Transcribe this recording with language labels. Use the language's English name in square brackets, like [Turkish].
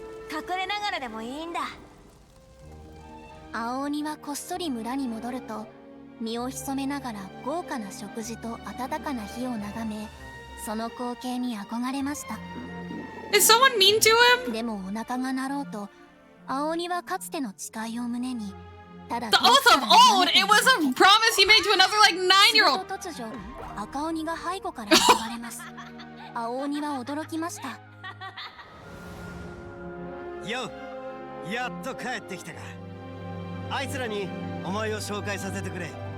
[Japanese] 隠れながらでもいいんだ。青鬼はこっそり村に戻ると、身を潜めながら豪華な食事と温かな火を眺め、その光景に憧れました。 [English] Is someone mean to him? [Japanese] でもお腹が鳴ろうと、青鬼はかつての誓いを胸に、ただ [English] The oath of old! It was a promise he made to another, like, 9-year-old! [Japanese] 突如、赤鬼が背後から現れます。青鬼は驚きました。よ、やっと帰ってきたか。あいつらにお前を紹介させてくれ。